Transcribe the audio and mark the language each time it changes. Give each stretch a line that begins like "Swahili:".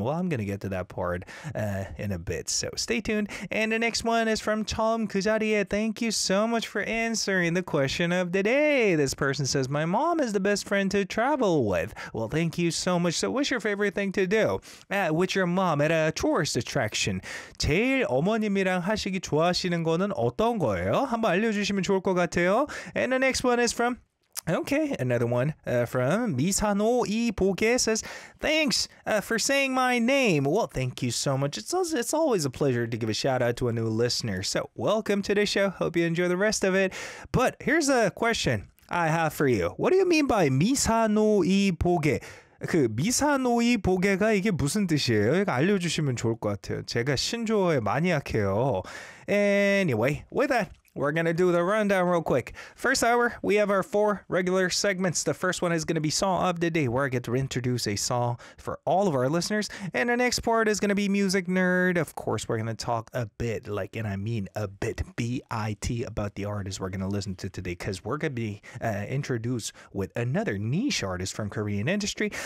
English: Well, I'm going to get to that part in a bit, so stay tuned. And the next one is from Tom Kuzadie. Thank you so much for answering the question of the day. This person says, my mom is the best friend to travel with. Well, thank you so much. So what's your favorite thing to do with your mom at a tourist attraction?
Korean: 제일 어머님이랑 하시기 좋아하시는 거는 어떤 거예요? 한번 알려주시면 좋을 것 같아요.
English: And the next one is from Okay, another one from Misano Ipoge says, Thanks for saying my name. Well, thank you so much. It's always a pleasure to give a shout out to a new listener. So welcome to the show. Hope you enjoy the rest of it. But here's a question I have for you. What do you mean by Misano Ipoge?
Korean: 그 미사노 이보게가 이게 무슨 뜻이에요? 이거 알려주시면 좋을 것 같아요. 제가 신조어에 마니악해요.
English: Anyway, with that, we're going to do the rundown real quick. First hour, we have our four regular segments. The first one is going to be Song of the Day, where I get to introduce a song for all of our listeners. And the next part is going to be Music Nerd. Of course, we're going to talk a bit, like, and I mean a bit, B-I-T, about the artist we're going to listen to today, because we're going to be introduced with another niche artist from Korean industry.